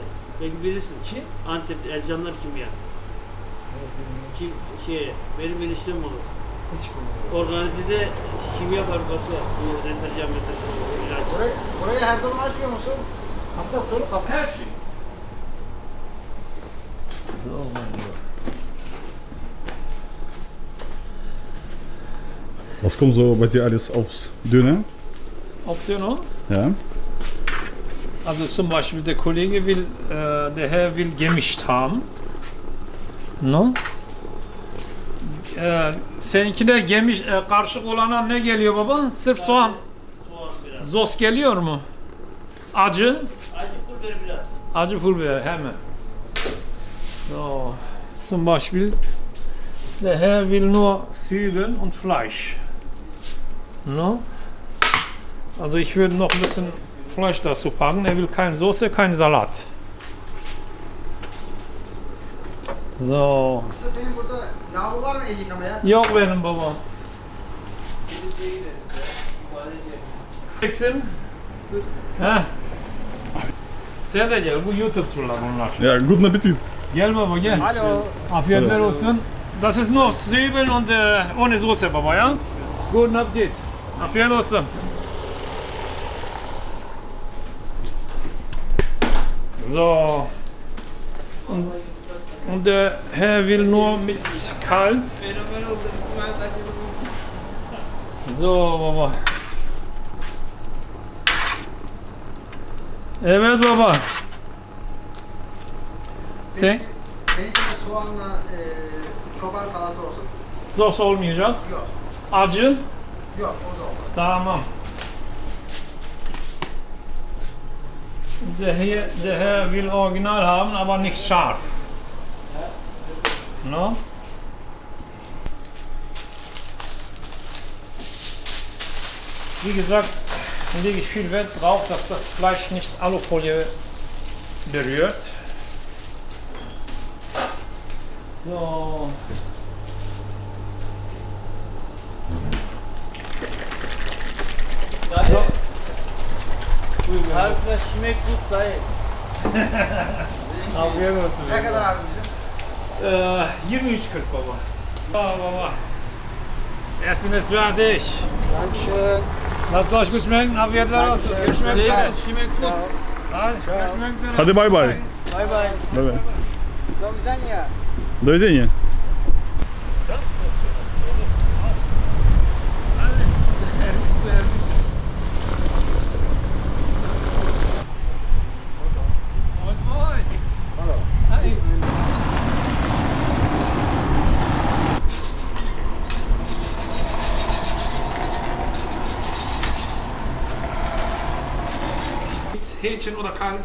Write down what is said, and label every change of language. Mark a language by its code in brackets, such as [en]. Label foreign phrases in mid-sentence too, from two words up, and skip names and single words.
[tr] Belki bilirsin. Kim? Antep'te Ercanlar Kimya. Benim eniştem olur. Organize'de kimya fabrikası var. Bu deterjan ilaç. Burayı her zaman açmıyor musun? Hafta sonu kapı her şey. [de] So, mein Lieber. Was kommt so bei dir alles aufs Döner? Option? Ja. Also zum Beispiel der Kollege will, der Herr will gemischt haben. No? [tr] Seninkine gemiş, karışık olana ne geliyor baba? Sırf soğan. Soğan biraz. Sos geliyor mu? Acı. Acı pul ver biraz. Acı pul biber hemen. [de] So. Zum Beispiel der Herr will nur Zwiebeln und Fleisch. No? Also ich würde noch ein bisschen Fleisch dazu packen. Er will keine Soße, kein Salat. So. [tr] Usta senin burada yağlı var mı el yıkamaya? Yok benim babam. Eksin. Heh. Sen de gel. Bu YouTube'cular bunlar. [de] Ja, guten Appetit. [tr] Gel baba gel. Alo. Afiyetler olsun. [de] Das ist nur Zwiebeln und ohne Soße [tr] baba ya. [de] Guten Appetit. [tr] Afiyet olsun. [de] So. Und der Herr will nur mit Kalb. [tr] Fenomen oldu. İsmail Taş'ın So baba. Evet baba. Sen Benim için soğanla çoban salata olsun. sos olmayacak. Yok. Acı. Yok o da olmaz. Tamam. [de] Der Herr will original haben, aber nicht scharf. No? Wie gesagt, lege ich viel Wert drauf, dass das Fleisch nicht Alufolie berührt. So. [tr] Dayı. [de] Harfler schmeckt gut dayı. [tr] Afiyet olsun. Ne kadar abi bizim? 23,40 baba. Baba. [de] Essen ist fertig. Dankeschön. Lasst euch gut schmecken. [tr] Afiyetler olsun. Görüşmek [de] Sehr [tr] üzere. [de] gut, schmeckt gut. [tr] Hadi görüşmek üzere. Hadi bay bay. [en] Bye bye. [tr] Bay bay. [pl] Do widzenia. Do widzenia. [de] Moin, moin. Hallo. Hi. Hähnchen oder Kalb?